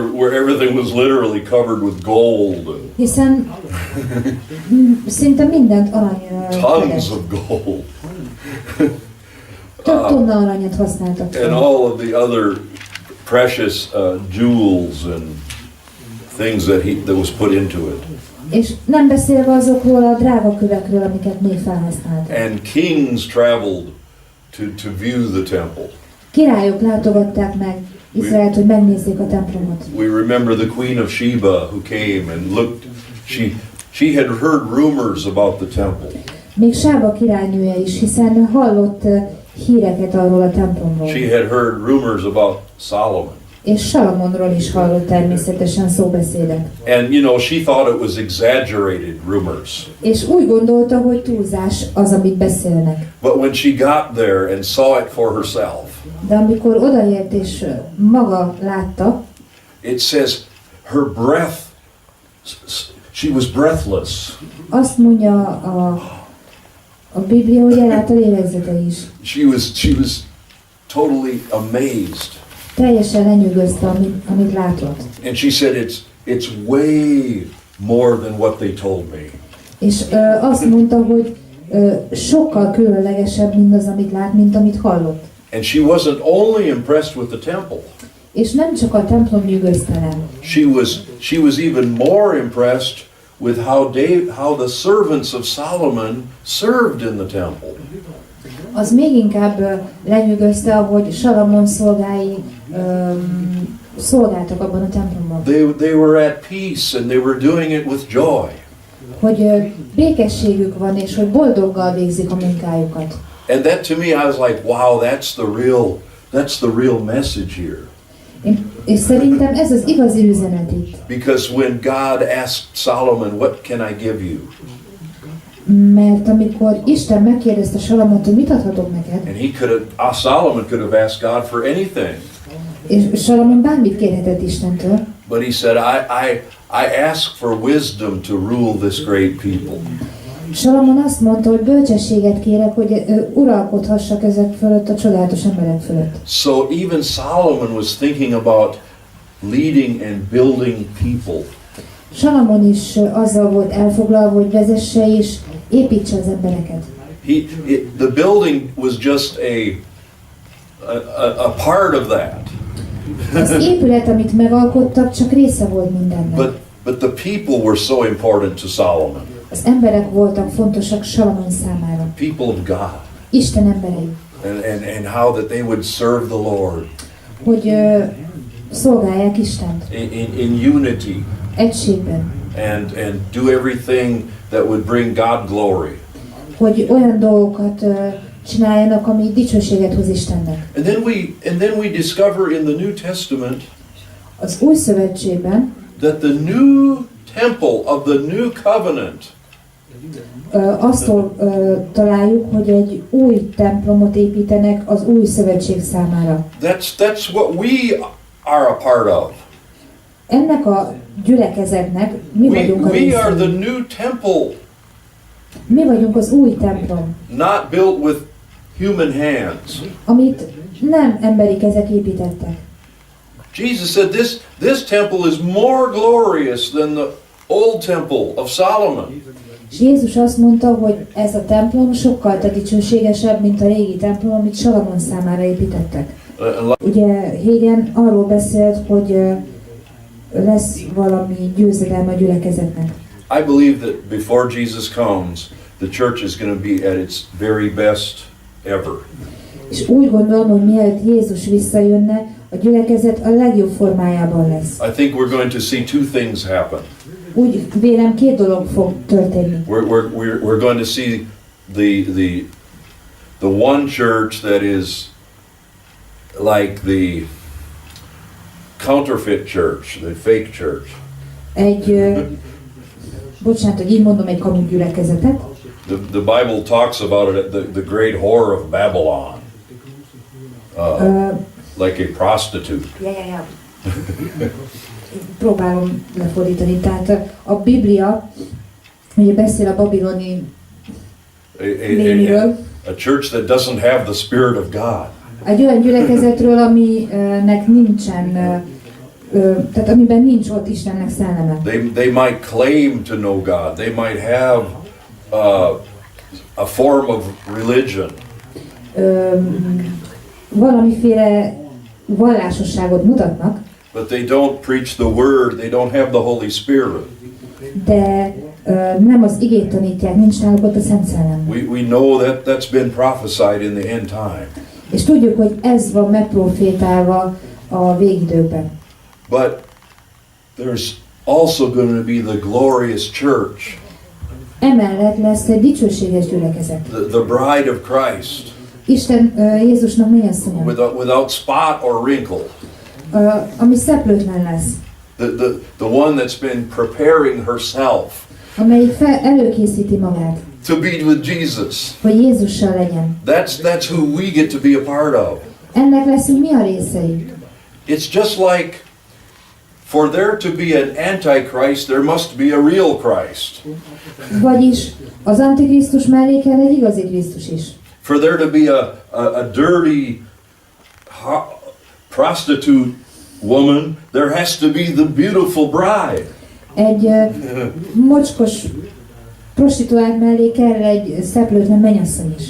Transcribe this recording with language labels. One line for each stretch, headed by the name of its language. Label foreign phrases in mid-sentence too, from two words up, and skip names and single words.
English: Where everything was literally covered with gold.
Hungarian: Hiszen szinte mindent arany.
English: Tons of gold.
Hungarian: Több tonna aranyat használtak.
English: And all of the other precious jewels and things that was put into it.
Hungarian: És nem beszélve azokról a drága kövekről, amiket még felhasznált.
English: And kings traveled to view the temple.
Hungarian: Királyok látogatták meg Izraelt, hogy megnézzék a templomot.
English: We remember the Queen of Sheba who came and looked. She had heard rumors about the temple.
Hungarian: Még Sába királynője is, hiszen hallott híreket arról a templomról.
English: She had heard rumors about Solomon.
Hungarian: És Salamonról is hallott természetesen szóbeszédek.
English: And you know, she thought it was exaggerated rumors.
Hungarian: És úgy gondolta, hogy túlzás az, amit beszélnek.
English: But when she got there and saw it for herself.
Hungarian: De amikor odaért és maga látta,
English: it says her breath, she was breathless.
Hungarian: azt mondja a Biblia, hogy elállt a lélegzete is.
English: She was totally amazed.
Hungarian: Teljesen lenyűgözte, amit látott.
English: And she said, it's way more than what they told me.
Hungarian: És azt mondta, hogy sokkal különlegesebb mindaz, amit lát, mint amit hallott.
English: And she wasn't only impressed with the temple.
Hungarian: És nem csak a templom nyűgözte le.
English: She was even more impressed with how the servants of Solomon served in the temple.
Hungarian: Az még inkább lenyűgözte, ahogy Salamon szolgái szolgáltak abban a templomban.
English: They were at peace and they were doing it with joy.
Hungarian: Hogy békességük van, és hogy boldoggal végzik a munkájukat.
English: And that to me, I was like, wow, that's the real message here.
Hungarian: És szerintem ez az igazi üzenet itt.
English: Because when God asked Solomon, what can I give you?
Hungarian: Mert amikor Isten megkérdezte Salamont, hogy mit adhatok neked,
English: and Solomon could have asked God for anything.
Hungarian: És Salamon bármit kérhetett Istentől.
English: But he said, I ask for wisdom to rule this great people.
Hungarian: Salamon azt mondta, hogy bölcsességet kérek, hogy uralkodhassak ezek fölött, a csodálatos emberek fölött.
English: So even Solomon was thinking about leading and building people.
Hungarian: Salamon is azzal volt elfoglalva, hogy vezesse és építse az embereket.
English: The building was just a part of that.
Hungarian: Az épület, amit megalkottak, csak része volt mindennek.
English: But the people were so important to Solomon.
Hungarian: Az emberek voltak fontosak Salamon számára.
English: People of God.
Hungarian: Isten emberei.
English: And how that they would serve the Lord.
Hungarian: Hogy szolgálják Istent.
English: In unity.
Hungarian: Egységben.
English: And do everything that would bring God glory.
Hungarian: Hogy olyan dolgokat csináljanak, ami dicsőséget hoz Istennek.
English: And then we discover in the New Testament
Hungarian: az Új Szövetségben
English: that the new temple of the new covenant
Hungarian: azt találjuk, hogy egy új templomot építenek az Új Szövetség számára.
English: That's what we are a part of.
Hungarian: Ennek a gyülekezetnek mi vagyunk a
English: we are the new temple.
Hungarian: Mi vagyunk az új templom.
English: Not built with human hands.
Hungarian: Amit nem emberi kezek építettek.
English: Jesus said this temple is more glorious than the old temple of Solomon.
Hungarian: És Jézus azt mondta, hogy ez a templom sokkal dicsőségesebb, mint a régi templom, amit Salamon számára építettek. Ugye Hégen arról beszélt, hogy lesz valami győzedelme a gyülekezetnek.
English: I believe that before Jesus comes, the church is going to be at its very best ever.
Hungarian: És úgy gondolom, hogy mielőtt Jézus visszajönne, a gyülekezet a legjobb formájában lesz.
English: I think we're going to see two things happen.
Hungarian: Úgy vélem, két dolog fog történni.
English: We're going to see the one church that is like the counterfeit church, the fake church.
Hungarian: Bocsánat, hogy így mondom, egy kamu gyülekezetet.
English: The Bible talks about it, the great whore of Babylon, like a prostitute.
Hungarian: Ja. Próbálom lefordítani. Tehát a Biblia ugye beszél a babiloni néniről.
English: A church that doesn't have the Spirit of God.
Hungarian: Egy olyan gyülekezetről, aminek nincsen, tehát amiben nincs ott Istennek szelleme.
English: They might claim to know God. They might have a form of religion.
Hungarian: Valamiféle vallásosságot mutatnak.
English: But they don't preach the word. They don't have the Holy Spirit.
Hungarian: De nem az igét tanítják, nincs náluk ott a Szent Szellem.
English: We know that that's been prophesied in the end time.
Hungarian: És tudjuk, hogy ez van megprofétálva a végidőkben.
English: But there's also going to be the glorious church.
Hungarian: Emellett lesz egy dicsőséges gyülekezet.
English: The bride of Christ.
Hungarian: Isten Jézusnak mennyasszonya.
English: Without spot or wrinkle.
Hungarian: Ami szeplőtlen lesz.
English: The one that's been preparing herself.
Hungarian: Amelyik előkészíti magát.
English: To be with Jesus.
Hungarian: Hogy Jézussal legyen.
English: That's who we get to be a part of.
Hungarian: Ennek leszünk mi a részei.
English: It's just like for there to be an antichrist, there must be a real Christ.
Hungarian: Vagyis az Antikrisztus mellé kell egy igazi Krisztus is.
English: For there to be a dirty prostitute woman, there has to be the beautiful bride.
Hungarian: Egy mocskos prostituált mellé kell egy szeplőtlen mennyasszony is.